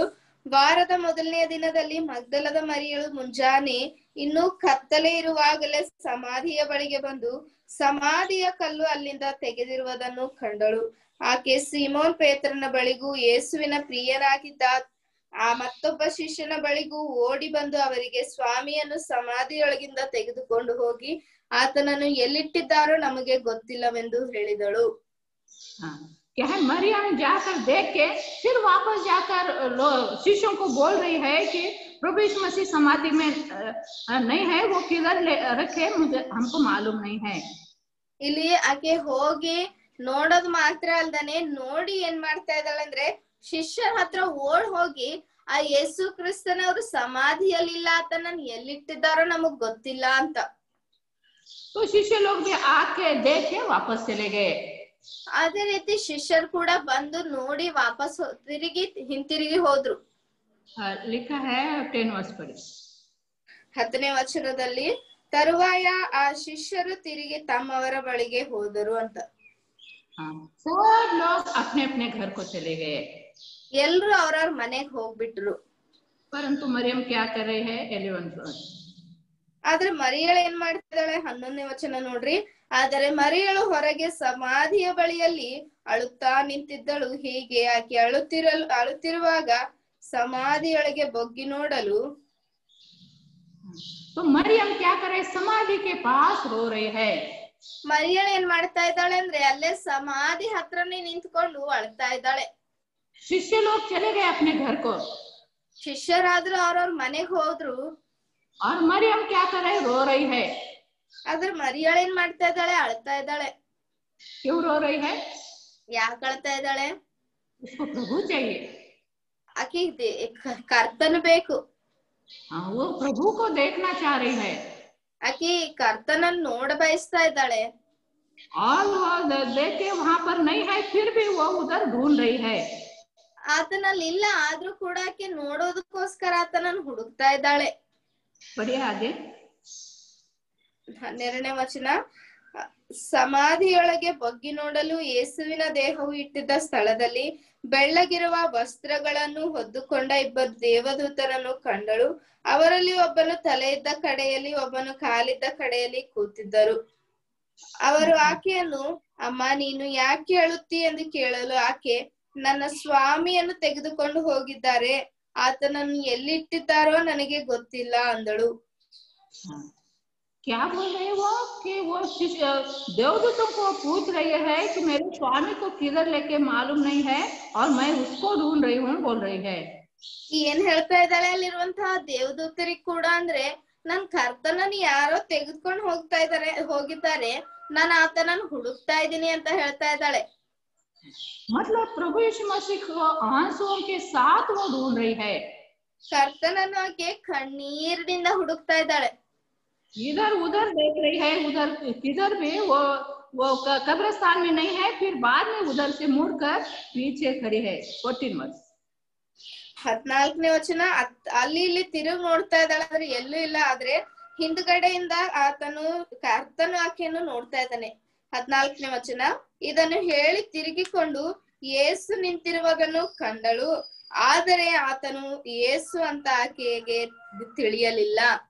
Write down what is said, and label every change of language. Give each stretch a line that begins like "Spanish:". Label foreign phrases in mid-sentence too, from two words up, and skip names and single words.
Kannada: ವಾರದ ಮೊದಲನೆಯ ದಿನದಲ್ಲಿ ಮಗ್ದಲದ ಮರಿಯಳು ಮುಂಜಾನೆ ಇನ್ನೂ ಕತ್ತಲೆ ಇರುವಾಗಲೇ ಸಮಾಧಿಯ ಬಳಿಗೆ ಬಂದು ಸಮಾಧಿಯ ಕಲ್ಲು ಅಲ್ಲಿಂದ ತೆಗೆದಿರುವುದನ್ನು ಕಂಡಳು. ಆಕೆ ಸೀಮೋನ್ ಪೇತ್ರನ ಬಳಿಗೂ ಯೇಸುವಿನ ಪ್ರಿಯರಾಗಿದ್ದ ಆ ಮತ್ತೊಬ್ಬ ಶಿಷ್ಯನ ಬಳಿಗೂ ಓಡಿ ಬಂದು ಅವರಿಗೆ, ಸ್ವಾಮಿಯನ್ನು ಸಮಾಧಿಯೊಳಗಿಂದ ತೆಗೆದುಕೊಂಡು ಹೋಗಿ ಆತನನ್ನು ಎಲ್ಲಿಟ್ಟಿದ್ದಾರೋ ನಮಗೆ ಗೊತ್ತಿಲ್ಲವೆಂದು ಹೇಳಿದಳು.
Hindi: क्या है, मरियम जाकर देख के फिर वापस जाकर शिष्यों को बोल रही है कि प्रभु यीशु मसीह समाधि में नहीं है, वो किधर रखे मुझे हमको मालूम नहीं है।
Kannada: ಇಲ್ಲಿ ಆಕೆ ಹೋಗಿ ನೋಡೋದು ಮಾತ್ರ ಅಲ್ದಾನೆ, ನೋಡಿ ಏನ್ ಮಾಡ್ತಾ ಇದ್ದಾಳೆ ಅಂದ್ರೆ ಶಿಷ್ಯರ ಹತ್ರ ಓಡ್ ಹೋಗಿ ಆ ಯೇಸು ಕ್ರಿಸ್ತನವರು ಸಮಾಧಿಯಲ್ಲಿಲ್ಲ, ಆತನನ್ನು ಎಲ್ಲಿಟ್ಟಿದ್ದಾರೋ ನಮಗ್ ಗೊತ್ತಿಲ್ಲ ಅಂತ.
Hindi: तो शिष्य लोग भी आके देख के वापस चले गए।
Kannada: ಅದೇ ರೀತಿ ಶಿಷ್ಯರು ಕೂಡ ಬಂದು ನೋಡಿ ವಾಪಸ್ ಹಿಂತಿರುಗಿ ಹೋದ್ರು.
Hindi: लिखा है 10 वर्ष पढ़े
Kannada: 10ನೇ ವಚನದಲ್ಲಿ, ತರುವಾಯ ಆ ಶಿಷ್ಯರು ತಿರುಗಿ ತಮ್ಮವರ ಬಳಿಗೆ ಹೋದರು ಅಂತ.
Hindi: सब लोग अपने अपने घर को चले गए।
Kannada: ಎಲ್ರು ಅವ್ರವ್ರ ಮನೆಗ್ ಹೋಗ್ಬಿಟ್ರು.
Hindi: परंतु मरियम क्या कर रही है 11 वर्ष।
Kannada: ಆದ್ರೆ ಮರಿಯಳು ಏನ್ ಮಾಡ್ತಿದ್ದಾಳೆ 11ನೇ ವಚನ ನೋಡ್ರಿ. ಆದರೆ ಮರಿಯಳು ಹೊರಗೆ ಸಮಾಧಿಯ ಬಳಿಯಲ್ಲಿ ಅಳುತ್ತಾ ನಿಂತಿದ್ದಳು. ಹೀಗೆ ಆಕೆ ಅಳುತ್ತಿರುವಾಗ ಸಮಾಧಿಯೊಳಗೆ ಬೊಗ್ಗಿ ನೋಡಲು,
Hindi: तो मरियम क्या कर रही है, समाधि के पास रो रही है।
Kannada: ಮರಿಯಳು ಏನ್ ಮಾಡ್ತಾ ಇದ್ದಾಳೆ ಅಂದ್ರೆ ಅಲ್ಲೇ ಸಮಾಧಿ ಹತ್ರನೇ ನಿಂತ್ಕೊಂಡು ಅಳ್ತಾ ಇದ್ದಾಳೆ.
Hindi: शिष्य लोग चले गए अपने घर को,
Kannada: ಶಿಷ್ಯರಾದ್ರೂ ಅವ್ರವ್ರ ಮನೆಗ್ ಹೋದ್ರು.
Hindi: और मरियम क्या कर रही है, रो रही है।
Kannada: ಆದ್ರೆ ಮರಿಯಳು ಏನ್ ಮಾಡ್ತಾ ಇದ್ದಾಳೆ, ಅಳ್ತಾ ಇದ್ದಾಳೆ.
Hindi: क्यों रो रही है?
Kannada: ಯಾಕೆ ಅಳ್ತಾ ಇದ್ದಾಳೆ?
Hindi: उसको प्रभु चाहिए।
Kannada: ಆಕೆ ಕರ್ತನ ಬೇಕು.
Hindi: हाँ, वो प्रभु को देखना चाह रही है
Kannada: ಆಕೆ ಕರ್ತನನ್ನು ನೋಡ ಬಯಸ್ತಾ ಇದ್ದಾಳೆ.
Hindi: और वो देखे वहां पर नहीं है, फिर भी वो उधर ढूंढ रही है.
Kannada: ಆತನಲ್ಲಿ ಇಲ್ಲ, ಆದ್ರೂ ಕೂಡ ಆಕೆ ನೋಡೋದಕ್ಕೋಸ್ಕರ ಆತನನ್ನು ಹುಡುಕ್ತಾ ಇದ್ದಾಳೆ.
Hindi: बढ़िया आगे
Kannada: 12ನೇ ವಚನ. ಸಮಾಧಿಯೊಳಗೆ ಬಗ್ಗಿ ನೋಡಲು ಯೇಸುವಿನ ದೇಹವು ಇಟ್ಟಿದ್ದ ಸ್ಥಳದಲ್ಲಿ ಬೆಳ್ಳಗಿರುವ ವಸ್ತ್ರಗಳನ್ನು ಹೊದ್ದುಕೊಂಡ ಇಬ್ಬರು ದೇವದೂತರನ್ನು ಕಂಡಳು. ಅವರಲ್ಲಿ ಒಬ್ಬನು ತಲೆ ಇದ್ದ ಕಡೆಯಲ್ಲಿ, ಒಬ್ಬನು ಕಾಲಿದ್ದ ಕಡೆಯಲ್ಲಿ ಕೂತಿದ್ದರು. ಅವರು ಆಕೆಯನ್ನು, ಅಮ್ಮ ನೀನು ಯಾಕೆ ಅಳುತ್ತಿ ಎಂದು ಕೇಳಲು ಆಕೆ, ನನ್ನ ಸ್ವಾಮಿಯನ್ನು ತೆಗೆದುಕೊಂಡು ಹೋಗಿದ್ದಾರೆ, ಆತನನ್ನು ಎಲ್ಲಿಟ್ಟಿದ್ದಾರೋ ನನಗೆ ಗೊತ್ತಿಲ್ಲ ಅಂದಳು.
Hindi: क्या बोल रहे वो कि वो देवदूतों को पूछ रही है कि मेरे स्वामी को किधर लेके मालूम नहीं है और मैं उसको ढूंढ रही हूँ बोल रही है.
Kannada: ಏನ್ ಹೇಳ್ತಾ ಇದ್ದಾಳೆ ಅಲ್ಲಿರುವಂತಹ ದೇವದೂತರಿಗೆ ಕೂಡ ಅಂದ್ರೆ, ನನ್ ಕರ್ತನನ್ನು ಯಾರೋ ತೆಗೆದುಕೊಂಡು ಹೋಗಿದ್ದಾರೆ, ನಾನು ಆತನನ್ನು ಹುಡುಕ್ತಾ ಇದ್ದೀನಿ ಅಂತ ಹೇಳ್ತಾ ಇದ್ದಾಳೆ.
Hindi: मतलब प्रभु यीशु मसीह को आंसुओं के साथ वो ढूंढ रही है.
Kannada: ಕರ್ತನನ್ನು ಆಕೆ ಕಣ್ಣೀರಿನಿಂದ ಹುಡುಕ್ತಾ ಇದ್ದಾಳೆ.
Hindi: इधर उधर देख रही है, उधर किधर भी वो कब्रिस्तान में नहीं है, फिर बाद में उधर से मुड़कर पीछे खड़ी है. 14 वर्ष
Kannada: 14ನೇ ವಚನ. ಅಲ್ಲಿ ಇಲ್ಲಿ ತಿರುಗಿ ನೋಡ್ತಾ ಇದ್ದಾಳೆ, ಆದ್ರೆ ಎಲ್ಲೂ ಇಲ್ಲ, ಆದ್ರೆ ಹಿಂದ್ಗಡೆಯಿಂದ ಕರ್ತನು ಆಕೆಯನ್ನು ನೋಡ್ತಾ ಇದ್ದಾನೆ. 14ನೇ ವಚನ. ಇದನ್ನು ಹೇಳಿ ತಿರುಗಿಕೊಂಡು ಯೇಸು ನಿಂತಿರುವುದನ್ನು ಕಂಡಳು, ಆದರೆ ಆತನು ಯೇಸು ಅಂತ ಆಕೆಗೆ ತಿಳಿಯಲಿಲ್ಲ.